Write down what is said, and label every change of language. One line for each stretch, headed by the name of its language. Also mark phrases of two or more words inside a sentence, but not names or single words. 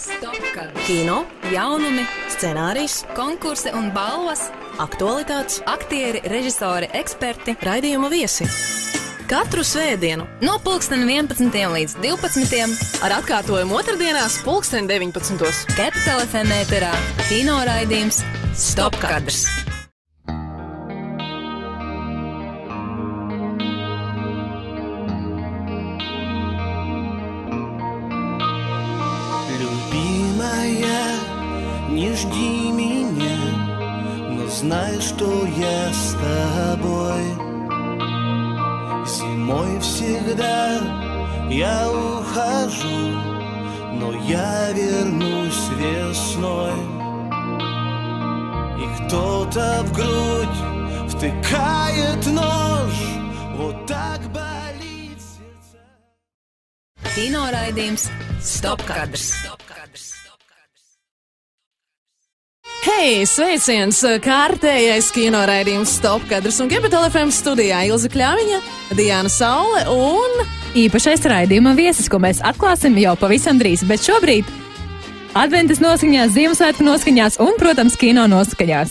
Latvian: Kino, jaunumi, scenārijs, konkursi un balvas, aktualitātes, aktieri, režisori, eksperti, raidījuma viesi. Katru svētdienu no 11. līdz 12. ar atkārtojumu otrdienās 19. Capital FM ēterā kino raidījums Stop kadrs.
Russian: Не жди меня, но знай, что я с тобой. Зимой всегда я ухожу, но я вернусь весной. И кто-то в грудь втыкает нож, вот так болит сердце.
Latvian: Kino raidījums Stop kadrs. Hei, sveiciens! Kārtējais kino raidījums Stop kadrs un Capital FM studijā Ilze Kļaviņa, Diana Saule un īpašais raidījuma viesis, ko mēs atklāsim jau pavisam drīz, bet šobrīd adventas noskaņās, Ziemassvētku noskaņās un, protams, kino noskaņās.